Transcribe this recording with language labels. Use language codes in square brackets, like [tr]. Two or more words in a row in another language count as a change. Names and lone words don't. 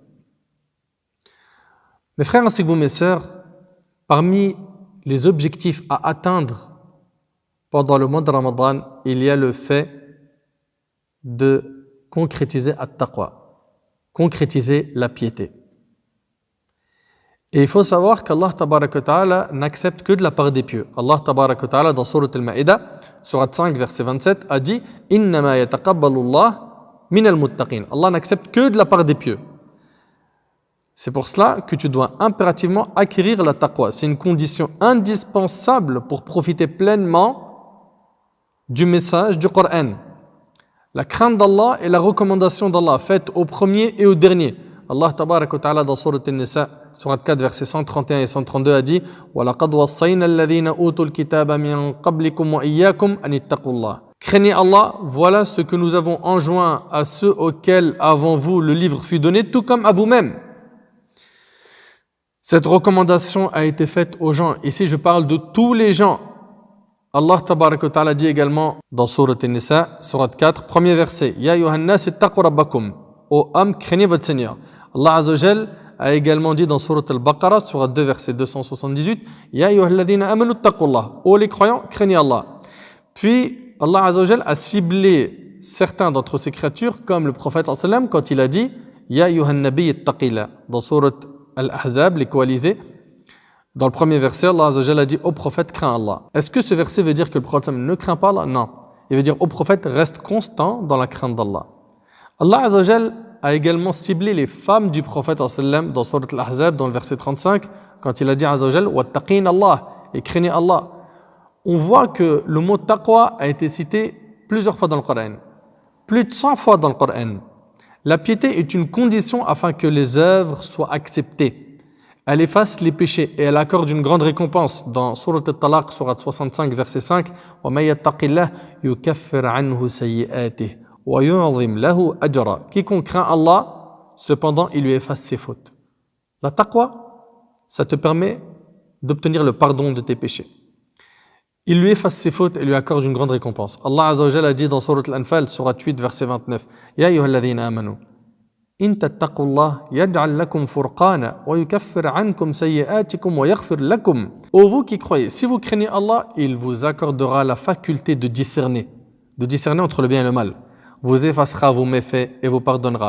[fr] Mes frères ainsi que vous, mes sœurs, parmi les objectifs à atteindre pendant le mois de Ramadan, il y a le fait de concrétiser at-taqwa, concrétiser la piété. Et il faut savoir qu' [ar] الله تبارك وتعالى [fr] n'accepte que de la part des pieux. [ar] الله تبارك وتعالى [fr] dans Sourate Al-Ma'ida, Sourate 5, verset 27, a dit « [ar] إنما يتقبل الله من المتقين [fr] » Allah n'accepte que de la part des pieux. C'est pour cela que tu dois impérativement acquérir la taqwa. C'est une condition indispensable pour profiter pleinement du message du Coran. La crainte d'Allah et la recommandation d'Allah faite au premier et au dernier. [ar] الله تبارك وتعالى [fr] dans Sourate An-Nisa, Sourate 4, versets 131 et 132 a dit « [ar] وَلَقَدْ وَصَّيْنَا الَّذِينَ أُوتُوا الْكِتَابَ مِنْ قَبْلِكُمْ وَإِيَّاكُمْ أَنِ اتَّقُوا اللَّهَ [fr] » Craignez Allah, voilà ce que nous avons enjoint à ceux auxquels avant vous le livre fut donné, tout comme à vous-même. Cette recommandation a été faite aux gens. Ici, je parle de tous les gens. [ar] الله تبارك وتعالى [fr] dit également dans Sourate An-Nisa, Sourate 4, premier verset, « [ar] يا أيها الناس اتقوا ربكم [fr] » Ô hommes, craignez votre Seigneur. [ar] الله عز وجل [fr] a également dit dans Sourate Al-Baqarah, Sourate 2, verset 278, « [ar] يا أيها الذين آمنوا اتقوا الله [fr] » Ô les croyants, craignez Allah. Puis, [ar] الله عز وجل [fr] a ciblé certains d'entre ses créatures, comme le prophète [ar] صلى الله عليه وسلم, [fr] quand il a dit, « [ar] يا أيها النبي اتق الله [fr] » dans Sourate Al-Ahzab, les coalisés. Dans le premier verset, [ar] الله عز وجل [fr] a dit au prophète crains Allah. Est-ce que ce verset veut dire que le prophète ne craint pas Allah? Non. Il veut dire au prophète reste constant dans la crainte d'Allah. [ar] الله عز وجل [fr] a également ciblé les femmes du prophète sallam dans Sourate Al-Ahzab, dans le verset 35, quand il a dit [ar] عز وجل واتقين الله [fr] et craignez Allah. On voit que le mot taqwa a été cité plusieurs fois dans le Coran, plus de 100 fois dans le Coran. La piété est une condition afin que les œuvres soient acceptées. Elle efface les péchés et elle accorde une grande récompense. Dans Sourate Al-Talaq, Sourate 65, verset 5, « [ar] وَمَن يَتَّقِ اللَّهَ يُكَفِّرْ عَنْهُ سَيِّئَاتِهِ وَيُعْظِمْ لَهُ أَجْرًا [fr] » Quiconque craint Allah, cependant, il lui efface ses fautes. La taqwa, ça te permet d'obtenir le pardon de tes péchés. Il lui efface ses fautes et lui accorde une grande récompense. [ar] الله عز وجل [fr] a dit dans Sourate Al-Anfal, Sourate 8, verset 29, « [ar] يا أيها الذين آمنوا » إن تتقوا الله يجعل لكم فرقانا ويكفر عنكم سيئاتكم ويغفر لكم. [fr] Ô vous qui croyez, si vous craignez Allah, il vous accordera la faculté de discerner entre le bien et le mal, vous effacera vos méfaits et vous pardonnera.